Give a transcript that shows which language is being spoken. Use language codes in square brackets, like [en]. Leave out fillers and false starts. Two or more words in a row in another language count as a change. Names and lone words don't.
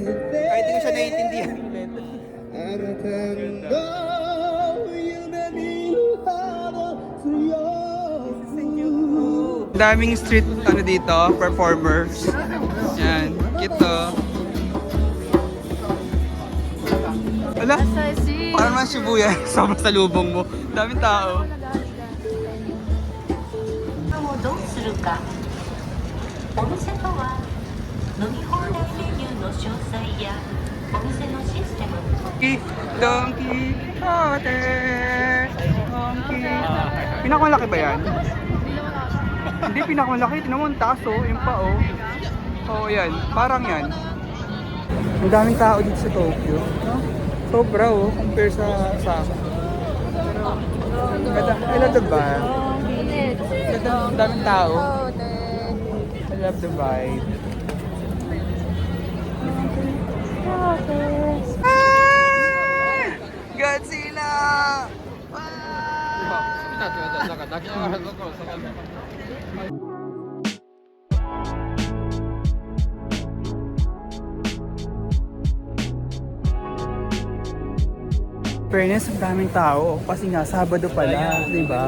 [tl] Kahit hindi ko siya naiintindihan. Daming street dito, performers. Yan, ito. Ala, parang mga Shibuya, sama sa lubong mo. Daming tao. [ja] どうするかお店とは飲み放題メニューの詳細やお店のシステム [tl] Don Quixote. Don Quixote. Pinakamalaki ba yan? Hindi pinakamalaki. Tinan mo ang taas oh. Yung pa oh. Oo yan. Parang yan. Ang daming tao dito sa Tokyo. No? Sobra oh. Compare sa Osaka. Pero, [en] I love the vibe. [tl] Ang daming tao. [en] I love the vibe. Godzilla! [tl] Fairness, ang daming tao kasi nga Sabado pala, di ba?